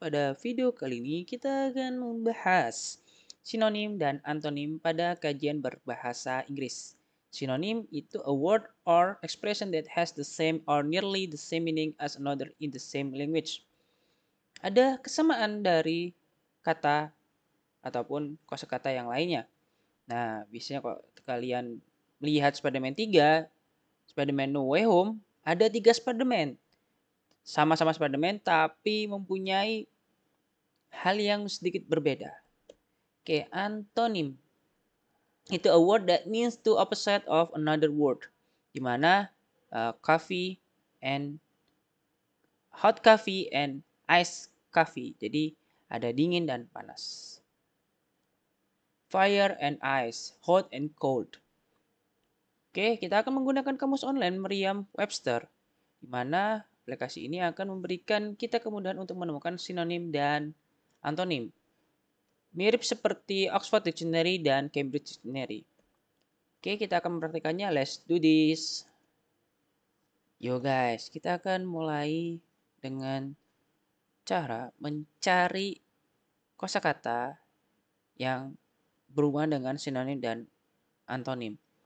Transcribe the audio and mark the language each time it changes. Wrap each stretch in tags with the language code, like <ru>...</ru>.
<id>Pada video kali ini kita akan membahas sinonim dan antonim pada kajian berbahasa Inggris. Sinonim itu</id> <en>a word or expression that has the same or nearly the same meaning as another in the same language.</en> <id>Ada kesamaan dari kata ataupun kosakata yang lainnya. Nah, biasanya kalau kalian melihat Spider-Man 3, Spider-Man No Way Home, ada 3 Spider-Man. Sama-sama Spider-Man tapi mempunyai hal yang sedikit berbeda. Oke, antonim itu</id> <en>a word that means two opposite of another word.</en> <id>Di mana</id> <en>coffee and hot coffee and ice coffee.</en> <id>Jadi ada dingin dan panas.</id> <en>Fire and ice, hot and cold.</en> <id>Oke, kita akan menggunakan kamus online Merriam-Webster, di mana aplikasi ini akan memberikan kita kemudahan untuk menemukan sinonim dan antonim. Mirip seperti Oxford Dictionary dan Cambridge Dictionary. Oke, kita akan mempraktikannya.</id> <en>Let's do this.</en> <id>Yo guys, kita akan mulai dengan cara mencari kosakata yang berhubungan dengan sinonim dan antonim.</id>